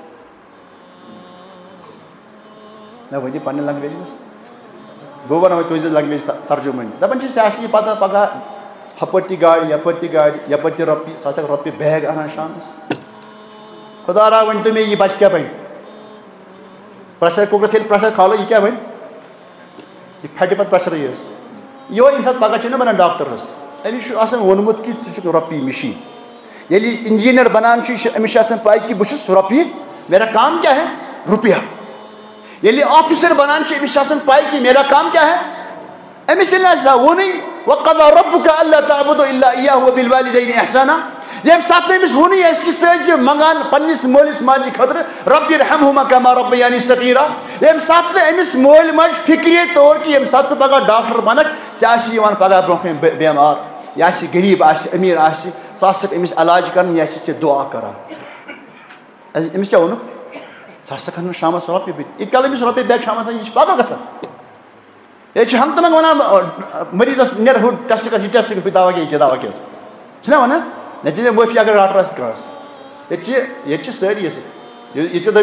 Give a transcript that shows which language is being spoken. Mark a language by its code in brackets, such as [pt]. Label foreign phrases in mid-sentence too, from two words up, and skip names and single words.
[ks] نہ ؤنِو پننہِ لنگویج منٛز بہٕ ونہٕ وۄنۍ تُہنٛزِ لنگویج ترجُمٲنی دپان چھِ ژےٚ آسی یہِ پتہ پگاہ ہپٲرۍ تہِ گاڑِ یپٲرۍ تہِ گاڑِ یپٲرۍ تہِ رۄپیہِ ژٕ آسکھ رۄپیہِ بیگ انان شامس خدا را ؤنۍ تو مےٚ یہِ بچہِ کیٛاہ بنہِ پریشر کُکرس ییٚلہِ پریشر کھالو یہِ کیٛاہ بنہِ یہِ پھٹہِ پتہٕ پریشرٕے حظ یِہوے ییٚمہِ ساتہٕ پگاہ چھُ نا بنان ڈاکٹر حظ أمِس چھُ آسان ووٚنمُت کہ ژٕ چھُکھ رۄپیہِ مِشیٖن ییٚلہِ یہِ انجیٖنر بنان چھُ أمِس چھِ آسان پاے کہ بہٕ چھُس رۄپیہِ [ur] میرا کام کیا ہے [ks] رُپیا ییٚلہِ آفیسر بنان چھُ أمِس چھِ آسان پاے کہ [ur] میرا کام کیا ہے [ks] أمِس ییٚلہِ نہٕ ووٚنُے [ar] وقضى ربك الا تعبدوا الا اياه وبالوالدين احسانا [ks] ییٚمہِ ساتہٕ نہٕ أمِس ووٚنُے آسہِ کہ ژٕ ٲسۍ منگان پننس مٲلِس ماجہِ خٲطرٕ [ar] ربِ ارحمهما كما ربياني صغيرا [ks] ییٚمہِ ساتہٕ نہٕ أمِس مٲلۍ ماجہِ فکرے طور کہ ییٚمہِ ساتہٕ ژٕ پگاہ ڈاکٹر بنکھ ژےٚ آسی یِوان پگاہ برونٛہہ کَنہِ بٮ۪مار یہِ آسہِ غریٖب آسہِ أمیٖر آسہِ ژٕ آسکھ أمِس علاج کران یہِ آسہِ ژےٚ دُعا کران أمِس کیٛاہ ووٚنُکھ ژٕ ہسا کھن شامس رۄپیہِ بٔتھِ ییٚتہِ کال أمِس رۄپیہِ بیگ شامس یہِ چھِ پاگل گژھان ییٚتہِ چھِ ہم تمن ونان مٔریٖضس نیر ہُہ ٹیسٹ کر یہِ ٹیسٹ کر ہُہ دوا کیٛاہ یہِ دوا کیٛاہ چھِنا ونان نہ دِ ژےٚ معٲفی اگر ڈاکٹر آسہِ کٲنٛسہِ ییٚتہِ چھِ سٲری ییٚتہِ دٔپۍ